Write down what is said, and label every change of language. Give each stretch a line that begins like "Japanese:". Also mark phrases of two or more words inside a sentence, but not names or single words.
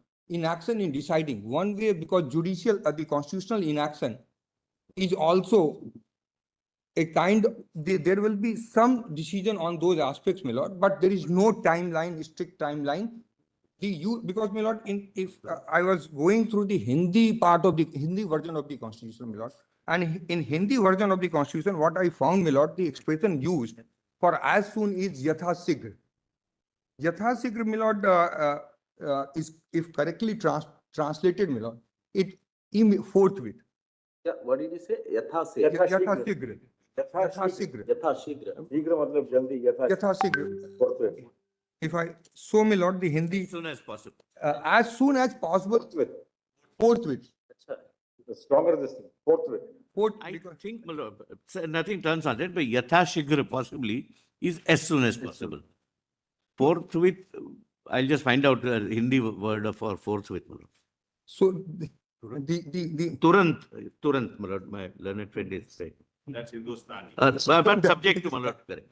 English: Inaction in deciding one way, because judicial, the constitutional inaction is also a kind, there will be some decision on those aspects, my lord, but there is no timeline, strict timeline. Because, my lord, if I was going through the Hindi part of the Hindi version of the Constitution, my lord, and in Hindi version of the Constitution, what I found, my lord, the expression used for as soon is
Hindi: यथा शीघ्र. यथा शीघ्र,
English: my lord, is, if correctly translated, my lord, it forthwith. Yeah, what did you say?
Hindi: Yatha Yatha sigra. sigra. Yatha यथा शीघ्र. यथा शीघ्र. शीघ्र मतलब जल्दी, यथा. यथा शीघ्र.
English: If I, so, my lord, the Hindi, As soon as possible. as soon as possible, forthwith. The stronger this thing, forthwith. I think, my lord, nothing turns on it, but
Hindi: यथा शीघ्र
English: possibly is as soon as possible. Forthwith, I'll just find out the Hindi word for forthwith, my lord. So Turant, my lord, my learned friend is saying. That's Hindustani. But subject to, my lord, correct.